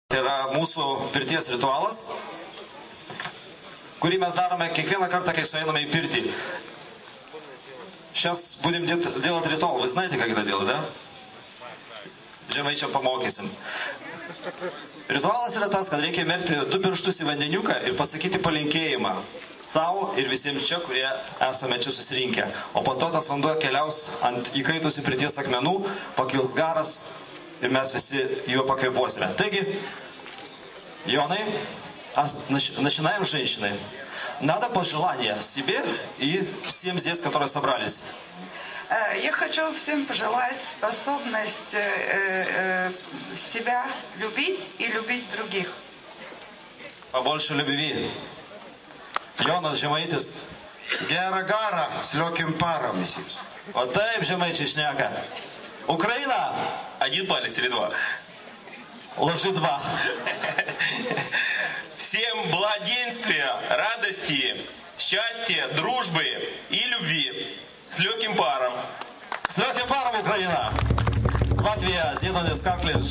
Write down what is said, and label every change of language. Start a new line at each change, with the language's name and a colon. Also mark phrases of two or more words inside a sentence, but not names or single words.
Lithuanian: Tai yra mūsų pirties ritualas, kurį mes darome kiekvieną kartą, kai sueiname į pirtį.
Russian: Сейчас будем делать ритуал. Вы знаете, как это делать, да?
Lithuanian: Žemaičiam pamokysim. Ritualas yra tas, kad reikia merkti 2 pirštus į vandeniuką ir pasakyti palinkėjimą savo ir visiems čia, kurie esame čia susirinkę. O po to tas vanduo keliaus ant įkaitusių pirties akmenų, pakils garas ir mes visi juo pakvėpuosime. Taigi, Jonai,
Russian: начинаем с женщины. Надо пожелания себе и всем здесь, которые собрались. Я хочу всем пожелать способность себя любить и любить других. Побольше любви.
Lithuanian: Jonas Žemaitis. Gerą garą
Russian: с легким паром
Lithuanian: visiems. O taip žemaičiai šneka. Ukraina.
Russian: 1 палец или 2? Ложи 2. Всем благоденствия, радости, счастья, дружбы и любви. С легким паром. С легким паром, Украина. Латвия, Зиновис Карклинш.